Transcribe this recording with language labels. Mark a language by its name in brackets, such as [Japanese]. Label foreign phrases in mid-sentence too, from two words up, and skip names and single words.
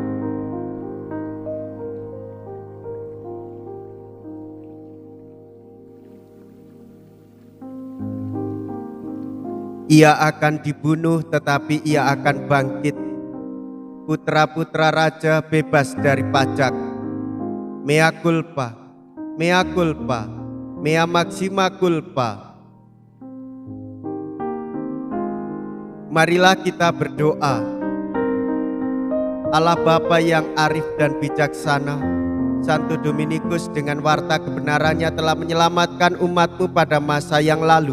[Indonesian] Ia akan dibunuh tetapi ia akan bangkit. Putra-putra raja bebas dari pajak. [Latin] Mea culpa, mea culpa, mea maxima culpa. [Indonesian] Marilah kita berdoa. Allah Bapa yang arif dan bijaksana, Santo Dominikus dengan warta kebenarannya telah menyelamatkan umatmu pada masa yang lalu.